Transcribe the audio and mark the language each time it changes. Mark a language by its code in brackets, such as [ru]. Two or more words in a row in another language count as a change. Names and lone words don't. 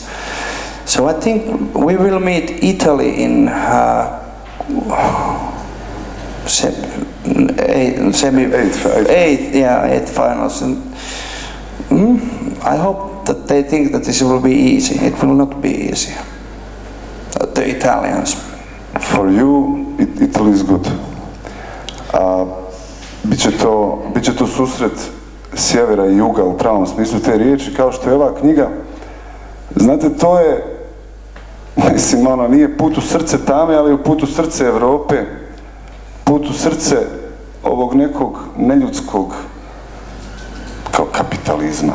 [en] So I think we will meet Italy in eighth finals. And I hope that they think that this will be easy. It will not be easy. The Italians. For you, Italy is good. [hr] Biće to susret sjevera i juga u pravom smislu te riječi, kao što je ova knjiga. Znate, to je, mislim, nije put u srce tame, ali u put u srce Europe, put u srce ovog nekog neljudskog, kao kapitalizma.